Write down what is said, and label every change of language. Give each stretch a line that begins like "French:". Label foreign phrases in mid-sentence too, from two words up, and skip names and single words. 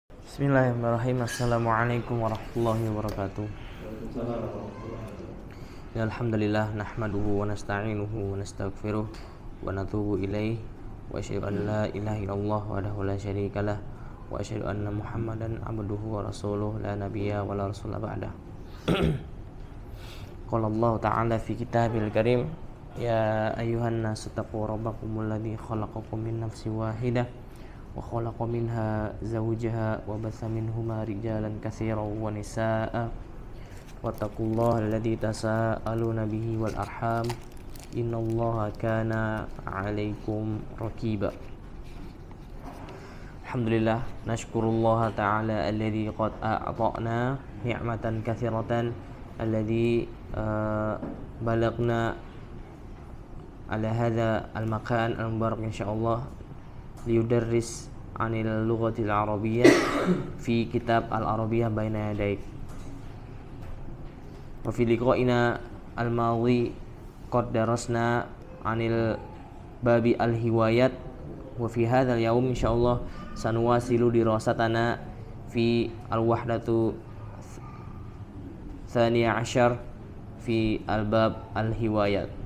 Arabic: بسم الله الرحمن الرحيم. السلام عليكم ورحمة الله وبركاته. يا الحمد لله نحمده ونستعينه ونستغفره ونتوب إليه وأشهد أن لا إله إلا الله وحده لا شريك له وأشهد أن محمدا عبده ورسوله لا نبي ولا رسول بعده. قال الله تعالى في الكتاب الكريم يا أيها الناس اتقوا ربكم الذي خلقكم من نفس واحدة وخلق منها زوجها وبث منهما رجالا كثيرا ونساء واتقوا الله الذي تساءلون به والأرحام إن الله كان عليكم رقيبا. الحمد لله نشكر الله تعالى الذي قد أعطانا نعمة كثيرة الذي بلغنا على هذا المكان المبارك إن شاء الله ليدرس عن اللغة العربية في كتاب العربية بين يديك. وفي لقائنا الماضي قد درسنا عن باب الهوايات وفي هذا اليوم إن شاء الله سنواصل دراستنا في الوحدة الثانية عشر في باب الهوايات.